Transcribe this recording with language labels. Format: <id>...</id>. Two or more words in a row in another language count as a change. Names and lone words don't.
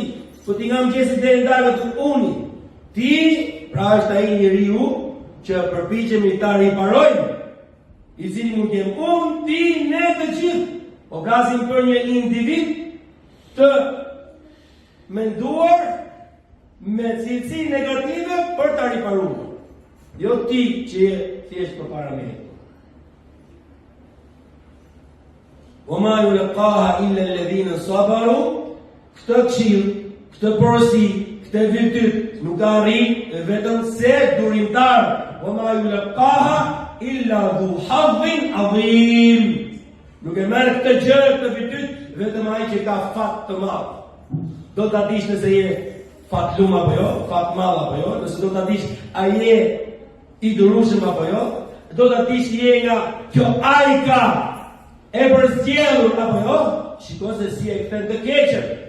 <sq>Po ti nga më qesi dhe në dalë të uni. Ti, pra është ai njeriu që përpiqemi ta riparojmë, i cili mund të jem unë, ti, ne të gjithë. Po flasim për një individ të menduar me cilësi negative për ta riparuar. Jo ti që je thjesht përpara meje.</sq> <ar>وَمَا يُلَقَّاهَا إِلَّا الَّذِينَ صَبَرُوا.</ar> <sq>Këtë këshill, këtë porosi, këtë virtyt nuk arrin vetëm se durimtar.</sq> <ar>وَمَا يُلَقَّاهَا إِلَّا ذُو حَظٍّ عَظِيمٍ.</ar> <sq>Nuk e merr këtë gjë, këtë virtyt vetëm ai që ka fat të madh. Do ta dish nëse je fatlum apo jo, fat madh apo jo, nëse do ta dish a je i durueshëm apo jo, do ta dish je nga kjo ajka e përzgjedhur apo jo, shiko se si e kthen të keqen.</sq>